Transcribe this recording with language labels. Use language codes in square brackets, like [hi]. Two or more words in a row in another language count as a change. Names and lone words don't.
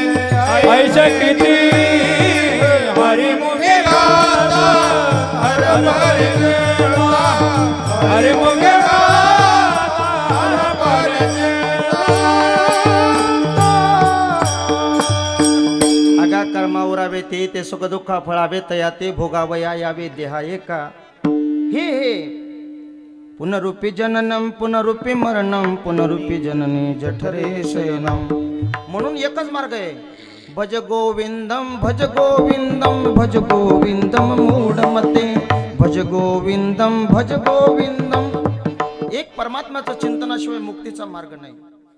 [mr] ऐसे किती, हरिमुखी गाता हरपली गीता, हरिमुखी गाता हरपली गीता. आगा कर्मा उरावे ते सुख दुःख फळावे तया ते भोगावया यावे देहा एका. [sa] हे पुनरुपी जननम पुनरुपी मरणम पुनरुपी जननी जठरे शयनम. [mr] म्हणून एकच मार्ग आहे, [sa] भज गोविंदम भज गोविंदम भज गोविंदम मूढमते, भज गोविंदम भज गोविंदम. [mr] एक परमात्म्याचं चिंतनाशिवाय मुक्तीचा मार्ग नाही.